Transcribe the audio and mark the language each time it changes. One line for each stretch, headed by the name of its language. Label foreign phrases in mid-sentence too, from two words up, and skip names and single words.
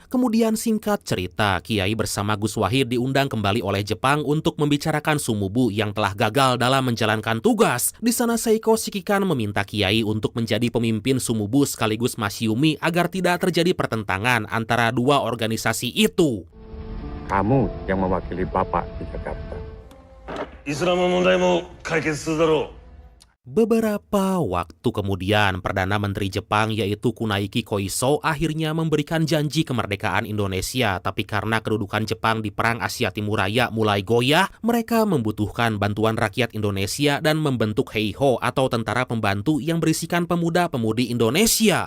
Indonesian: Kemudian singkat cerita, Kiai bersama Gus Wahid diundang kembali oleh Jepang untuk membicarakan Sumubu yang telah gagal dalam menjalankan tugas. Di sana Seiko Shikikan meminta Kiai untuk menjadi pemimpin Sumubu sekaligus Masyumi agar tidak terjadi pertentangan antara dua organisasi itu. Kamu yang mewakili Bapak di Jakarta.
Japanese: イスラム問題も解決するだろう。
Indonesian: Beberapa waktu kemudian, Perdana Menteri Jepang yaitu Kunaiki Koiso akhirnya memberikan janji kemerdekaan Indonesia, tapi karena kedudukan Jepang di Perang Asia Timur Raya mulai goyah, mereka membutuhkan bantuan rakyat Indonesia dan membentuk Heiho atau tentara pembantu yang berisikan pemuda-pemudi Indonesia.